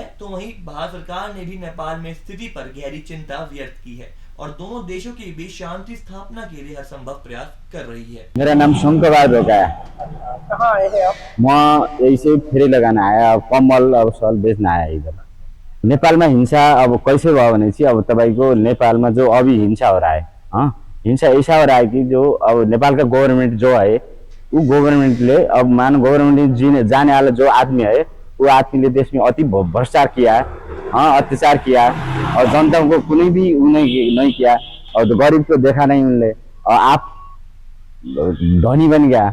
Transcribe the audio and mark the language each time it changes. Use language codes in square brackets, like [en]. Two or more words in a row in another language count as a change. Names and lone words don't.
[hi] तो वहीं भारत सरकार ने भी नेपाल में स्थिति पर गहरी चिंता व्यक्त की है और दोनों देशों के बीच शांति स्थापना के लिए हर संभव प्रयास कर रही है। मेरा नाम शंकर बहादुर रोका है। कहाँ आए हैं आप? मैं ऐसे फेरी लगाना आया, कम्बल और सल बेचना आया इधर। नेपाल में हिंसा अब कैसे [ne] भयो भने चाहिँ अब तपाईको नेपालमा [hi] जो अभी हिंसा हो रहा है, हिंसा ऐसा हो रहा है कि जो अब नेपाल का गवर्नमेंट जो है वो गवर्नमेंट ले अब मान गवर्नमेंट जीने जाने वाला जो आदमी है वो आदमी ने देश में अति भ्रष्टाचार किया, अत्याचार किया और जनता को कुछ भी नहीं किया और गरीब को देखा नहीं उनले और आप धनी बन गया।